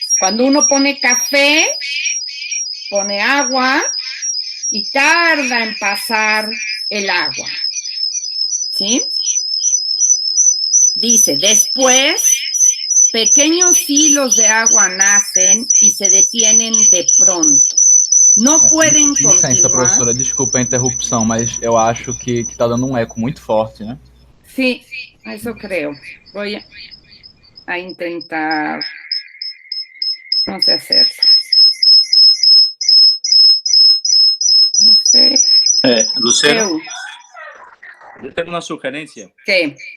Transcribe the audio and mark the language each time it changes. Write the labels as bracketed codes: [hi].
[es] Cuando uno pone café, pone agua y tarda en pasar el agua. ¿Sí? Dice, después, pequeños hilos de agua nacen y se detienen de pronto. [pt] Não podem continuar. Licença, professora, desculpa a interrupção, mas eu acho que tá dando um eco muito forte, né? [es] Sí, eso creo. Voy a intentar, no sé hacerlo. No sé. Lucero, yo tengo una sugerencia. ¿Qué?